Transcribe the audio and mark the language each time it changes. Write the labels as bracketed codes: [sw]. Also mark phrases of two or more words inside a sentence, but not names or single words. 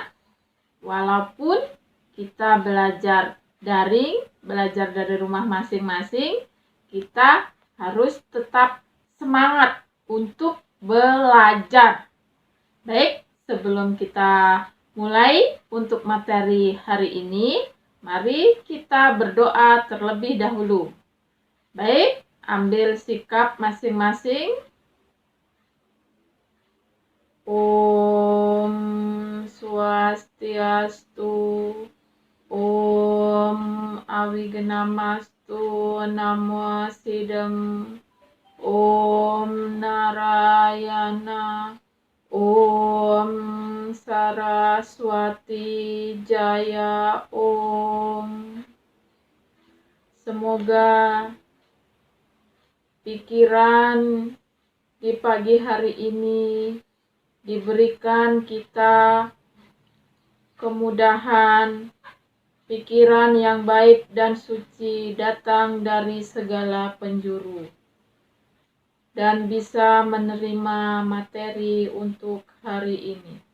[id] Walaupun kita belajar daring, belajar dari rumah masing-masing, kita harus tetap semangat untuk belajar. Baik, sebelum kita mulai untuk materi hari ini, mari kita berdoa terlebih dahulu. Baik, ambil sikap masing-masing. [sa] Om Swastiastu, Om Awigenamastu, Namo Sidem, Om Narayana, Om Saraswati Jaya, Om. [id] Semoga pikiran di pagi hari ini diberikan kita kemudahan, pikiran yang baik dan suci datang dari segala penjuru, dan bisa menerima materi untuk hari ini.